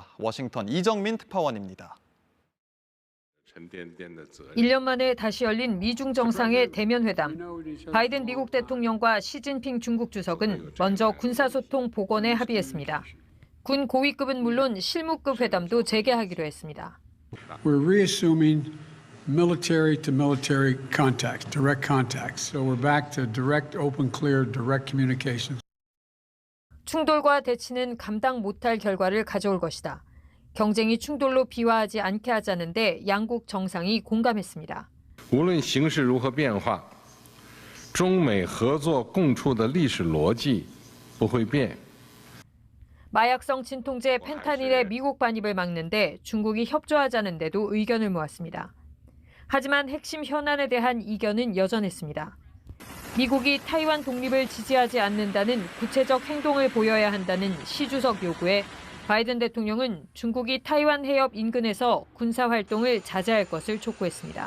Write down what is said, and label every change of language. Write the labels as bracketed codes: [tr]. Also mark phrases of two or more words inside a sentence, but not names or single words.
[ko] 워싱턴 이정민 특파원입니다. 1년 만에 다시 열린 미중 정상의 대면 회담. 바이든 미국 대통령과 시진핑 중국 주석은 먼저 군사소통 복원에 합의했습니다. 군 고위급은 물론 실무급 회담도 재개하기로 했습니다. [en] We're reassuming military to military contacts, direct contacts. So we're back to direct, open, clear, direct communications. [ko] 충돌과 대치는 감당 못할 결과를 가져올 것이다. 경쟁이 충돌로 비화하지 않게 하자는데 양국 정상이 공감했습니다. [zh] 无论形势如何变化，中美合作共处的历史逻辑不会变。 [ko] 마약성 진통제 펜타닐의 미국 반입을 막는데 중국이 협조하자는데도 의견을 모았습니다. 하지만 핵심 현안에 대한 이견은 여전했습니다. 미국이 타이완 독립을 지지하지 않는다는 구체적 행동을 보여야 한다는 시 주석 요구에 바이든 대통령은 중국이 타이완 해협 인근에서 군사 활동을 자제할 것을 촉구했습니다.